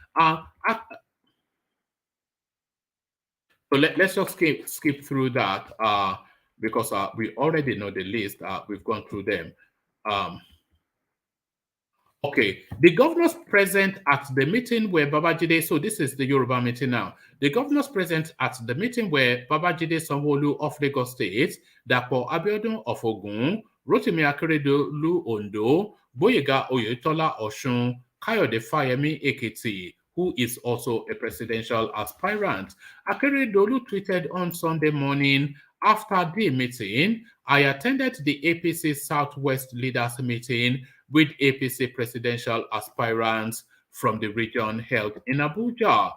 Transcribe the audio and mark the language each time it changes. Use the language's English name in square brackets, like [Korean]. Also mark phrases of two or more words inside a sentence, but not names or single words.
[English] So let's just skip through that because we already know the list. We've gone through them. Okay, the governors present at the meeting where Babajide, so this is the Yoruba meeting now. The governors present at the meeting where Babajide Sanwo-Olu of Lagos State, Dapo Abiodun of Ogun, Rotimi Akeredolu Ondo, Boyega Oyetola Osun, Kayode Fayemi Ekiti, who is also a presidential aspirant. Akeredolu tweeted on Sunday morning, after the meeting, I attended the APC Southwest Leaders meeting with APC presidential aspirants from the region held in Abuja.